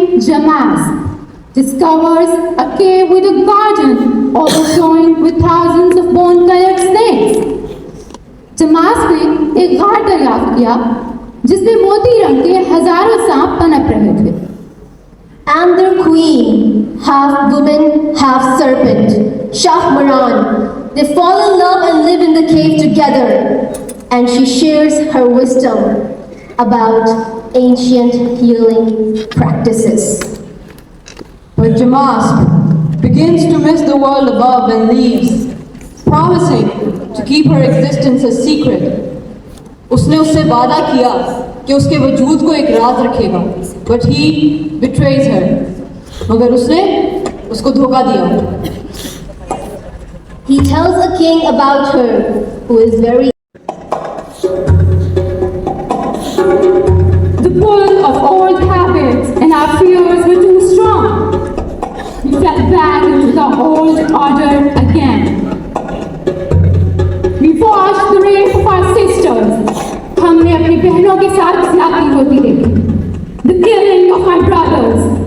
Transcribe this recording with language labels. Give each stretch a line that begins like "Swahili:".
English: Damask discovers a cave with a garden overflowing with thousands of bone-colored snakes.
Hindi: Damask ने एक घाट दरियाफ्त किया जिसमें मोती रंग के हजारों सांप पनप रहे थे.
English: And their queen, half woman, half serpent, Shahmaran, they fall in love and live in the cave together. And she shares her wisdom about ancient healing practices. But Damask begins to miss the world above and leaves, promising to keep her existence a secret.
Hindi: उसने उससे वादा किया कि उसके वजूद को एक राज रखेगा,
English: but he betrays her.
Hindi: मगर उसने उसको धोखा दिया.
English: He tells a king about her who is very. The pull of old habits and our fears were too strong. We fell back into the old order again. We watched the rape of our sisters.
Hindi: हमने अपनी बहनों के साथ ज्यादती होती देखी.
English: The killing of our brothers.